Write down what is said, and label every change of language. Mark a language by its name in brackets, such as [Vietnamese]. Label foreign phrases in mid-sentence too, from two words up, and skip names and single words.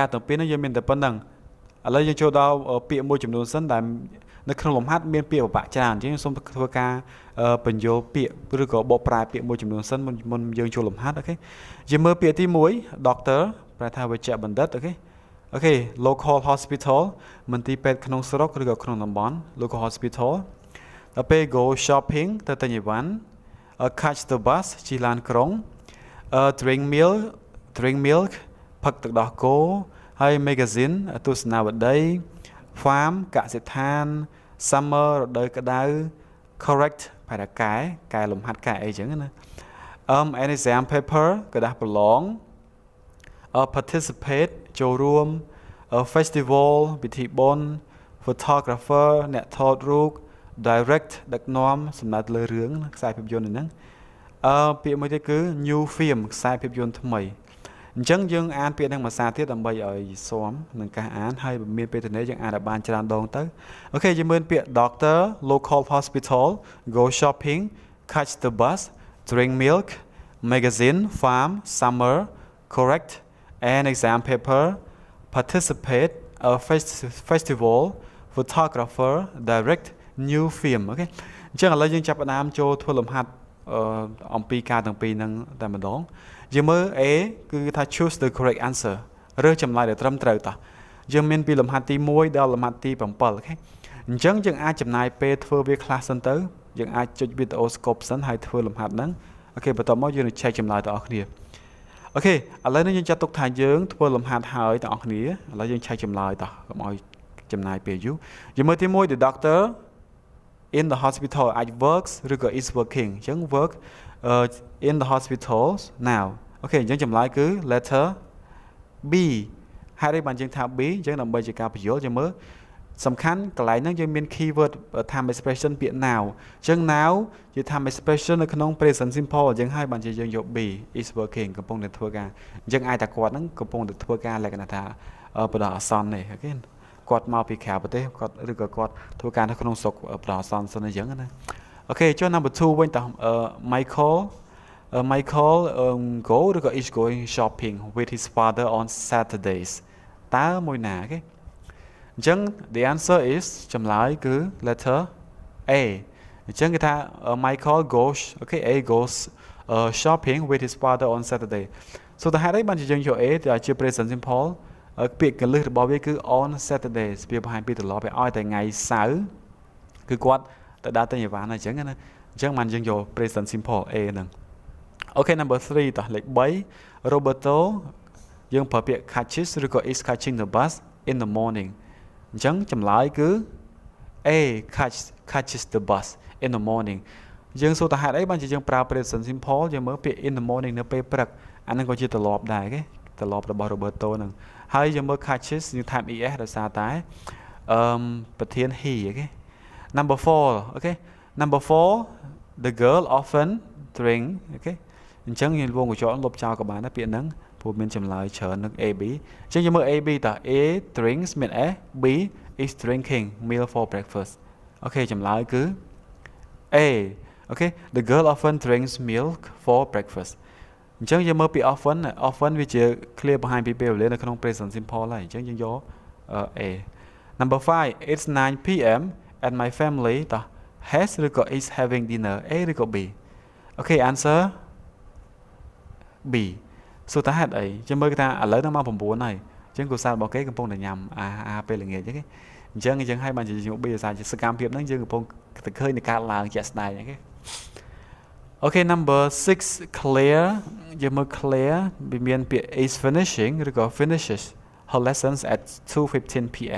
[Khmer] ទាំងពីរនេះយើងមានតែប៉ុណ្្នឹងឥឡូវយើងចូលដល់ពាក្យមួយចំនួនសិនដែលនៅក្នុងលំហាត់មានពាក្យបបាក់ច្រើនអញ្ចឹងសូមធ្វើការបញ្យល់ពាក្យឬក៏បកប្រែពាក្យមួយចំនួនសិនមុនយើងចូលលំហាត់អូខេយើងមើលពាក្យទី1 doctor ប្រែថាវេជ្ជបណ្ឌិតអូខេ [English] local hospital [Khmer] មន្ទីរពេទ្យក្នុងស្រុកឬក៏ក្នុងតំបន់ [English] local hospital [Khmer] ដល់ពេល [English] go shopping [Khmer] ទៅទិញអីវ៉ាន់ [English] catch the bus [Khmer] ជិះឡានក្រុង [English] drink milk [Khmer] ផឹកទឹកដោះគោហើយ magazine ទស្សនាវដ្តី farm កសិដ្ឋាន summer រដូវក្តៅ correct ប្រែថាកែលំហាត់កែអីចឹងណា [English] an exam paper [Khmer] ក្រដាសប្រឡង participate ចូលរួម festival ពិធីបុណ្យ photographer អ្នកថតរូប direct ដឹកនាំសំដៅលើរឿងខ្សែភាពយន្តហ្នឹងពាក្យមួយទៀតគឺ [English] new film [Khmer] ខ្សែភាពយន្តថ្មីអញ្ចឹងយើងអានពាក្យហ្នឹងភាសាទៀតដើម្បីឲ្យស៊ាំនឹងការអាន ហើយមានពេលទៅនេះយើងអានឲ្យបានច្រើនដងទៅអូខេយើងមើលពាក្យ [English] doctor local hospital go shopping catch the bus drink milk magazine farm summer correct an exam paper participate a festival photographer direct new film [Khmer] អូខេអញ្ចឹងឥឡូវយើងចាប់ផ្ដើមចូលធ្វើលំហាត់អំពីការទាំងពីរហ្នឹងតែម្ដងយើងមើល A គឺ ថា [English] choose the correct answer [Khmer] រើសចម្លើយដែលត្រឹមត្រូវតោះយើងមានពីលំហាត់ទី1ដល់លំហាត់ទី7អូខេអញ្ចឹងយើងអាចចំណាយពេលធ្វើវាខ្លះសិនទៅយើងអាចចុចវីដេអូ scope សិនហើយធ្វើលំហាត់ហ្នឹង អូខេបន្ទាប់មកយើងនឹង check ចម្លើយទាំងអស់គ្នាអូខេឥឡូវនេះយើងចាត់ទុកថាយើងធ្វើលំហាត់ហើយទាំងអស់គ្នាឥឡូវយើង check ចម្លើយតោះកុំឲ្យចំណាយពេលយូរយើង មើលទី1 [English] the doctor in the hospital [Khmer] អាច works ឬក៏ [English] is working [Khmer] អញ្ចឹង [English] work in the hospital now [Khmer] អូខេអញ្ចឹងចម្លើយគឺ [English] letter B [Khmer] ហើយនេះបានយើងថា B អញ្ចឹងដើម្បីជាការបញ្យល់យើងមើលសំខាន់កន្លែងហ្នឹងយើងមាន [English] keyword time expression [Khmer] ពាក្យ now អញ្ចឹង now ជា [English] time expression [Khmer] នៅក្នុង [English] present simple [Khmer] អញ្ចឹងហើយបានជាយើងយក [English] B is working [Khmer] កំពុងតែធ្វើការអញ្ចឹងអាចតែគាត់ហ្នឹងកំពុងតែធ្វើការលក្ខណៈថាបណ្ដោះអាសន្ននេះអូខេគាត់មកពីក្រៅប្រទេសគាត់ឬក៏គាត់ធ្វើការនៅក្នុងស្រុកបណ្ដោះអាសន្នសិនអញ្ចឹងណាអូខេចុះ number 2វិញតោះ Michael Michael go ឬក៏ [English] is going shopping with his father on Saturdays [Khmer] តើមួយណាគេអញ្ចឹង [English] the answer is [Khmer] ចម្លើយគឺ [English] letter A [Khmer] អញ្ចឹងគេថា [English] Michael goes okay A goes shopping with his father on Saturday [Khmer] សូតើហេតុអីបានជាយើងយក A ទៅជា [English] present simple [Khmer] ពាក្យកលឹះរបស់វាគឺ [English] on Saturdays [Khmer] វាបង្ហាញពីទម្លាប់ ឲ្យតែថ្ងៃសៅរ៍គឺគាត់ទៅដើរទិញអីវ៉ាន់អញ្ចឹងណាអញ្ចឹងបានយើងយក [English] present simple [Khmer] A ហ្នឹង [English] Okay number 3 [Khmer] តោះលេខ3 Roberto យើងប្រើពាក្យ catches ឬក៏ [English] is catching the bus in the morning [Khmer] អញ្ចឹងចម្លើយគឺ [English] A catches the bus in the morning [Khmer] យើងសួរតើហេតុអីបានជាយើងប្រើ [English] present simple [Khmer] យើងមើលពាក្យ [English] in the morning [Khmer] នៅពេលព្រឹកអាហ្នឹងក៏ជាទម្លាប់ដែរគេទម្លាប់ របស់ Roberto ហ្នឹងហើយយើងមើល catches យើងថែម es ដោយសារតែប្រធាន he អូខេ number 4 [English] okay number 4 the girl often drink okay [Khmer] អញ្ចឹងយើងវងកញ្ចក់លុបចោលក៏បានដែរពាក្យហ្នឹងព្រោះមានចម្លើយច្រើននឹង A B អញ្ចឹងយើងមើល A B តើ [English] A drinks [Khmer] មាន S [English] B is drinking meal for breakfast [Khmer] អូខេចម្លើយគឺ A [English] okay the girl often drinks milk for breakfast [Khmer] អញ្ចឹងយើងមើលពី often វាជា clear បង្ហាញពីពេលវេលានៅក្នុង [English] present simple [Khmer] ហើយអញ្ចឹងយើងយក [English] A number 5 it's 9 p.m. and my family [Khmer] តោះ has ឬក៏ [English] is having dinner [Khmer] A ឬក៏ B អូខេ [English] answer B [Khmer] សួរតើហេតុអីយើងមើលគេថាឥឡូវដល់ម៉ោង9ហើយអញ្ចឹងគូសាររបស់គេកំពុងតែញ៉ាំអាហារពេលល្ងាចហ្នឹងអញ្ចឹងយើងឲ្យបានជាយើង B ដោយសារជាសកម្មភាពហ្នឹងយើងកំពុងតែឃើញនៃការឡើងជាក់ស្ដែងហ្នឹងគេអូខេ [English] number 6 clear [Khmer] យើងមើល clear វាមានពាក្យ [English] is finishing [Khmer] ឬក៏ [English] finishes her lessons at 2:15 p.m.